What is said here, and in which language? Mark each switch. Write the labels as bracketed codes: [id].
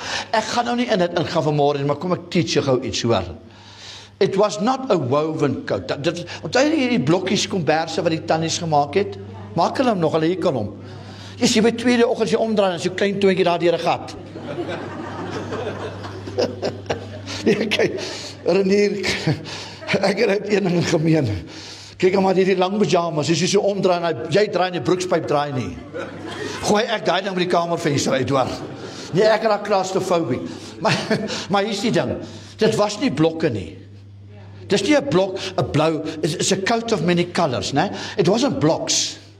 [af] Ek gaan nou nie in dit ingaan vanmôre, maar kom ek teach jou gou iets, hoor. [en] It was not a woven coat. [af] Onthou jy hierdie blokkies komberse wat die tannies gemaak het? Maak hulle hom nog, hulle hekel hom. Jy sien by tweede oggend jy omdraai en so klein toentjie daar deur 'n gat. Kyk, Renier, ek het een ding gemeen. Kyk maar hierdie lang pyjamas, as jy so omdraai en jy draai en die broekspyp draai nie. Gooi ek daai ding by die kamervenster uit, hoor. Nee, ek raak claustrofobie. Maar hier is die ding. Dit was nie blokke nie. Dis nie 'n blok, 'n blou, [en] it's a coat of many colors, né? It wasn't blocks.